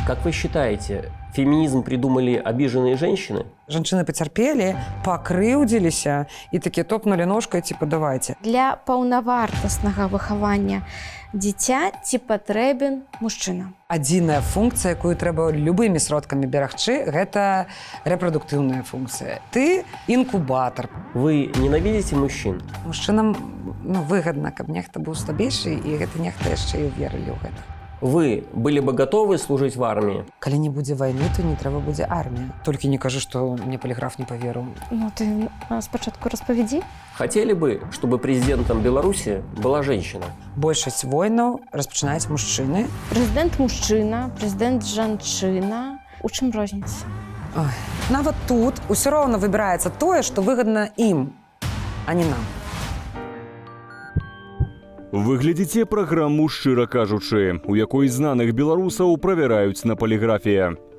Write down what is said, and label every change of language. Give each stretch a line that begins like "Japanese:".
Russian: Как вы считаете, феминизм придумали обиженные женщины?
Belarusian: Жанчыны пацярпелі, пакрыўдзіліся і такі топнулі ножкай,
Russian: типа, давайте.
Belarusian: Для паўнавартаснага выхавання дзіця ці патрэбен мужчына? Адзіная функцыя, якую трэба любымі сродкамі берагчы, гэта рэпрадуктыўная функцыя. Ты інкубатар.
Russian: Вы ненавидите мужчин?
Belarusian: Мужчынам выгадна, каб нехта быў слабейшы, і гэта нехта яшчэ і верылі ў гэта.
Russian: Вы были бы готовы служить в армии?
Belarusian: Калі не будзе вайны, то не трэба будзе армія. Толькі не кажы, што мне поліграф не паверыў. Ну, ты спачатку распавядзі.
Russian: Хотели бы, чтобы президентом Беларуси была женщина?
Belarusian: Большасць войнаў распачынаюць мужчыны. Прэзідэнт мужчына, прэзідэнт жанчына. У чым розніца? Ой. Нават тут усё роўна выбіраецца тое, што выгадна ім, а не нам. Вы глядзіце праграму «Шчыра кажучы», у якой знаных беларусаў правяраюць на паліграфіі.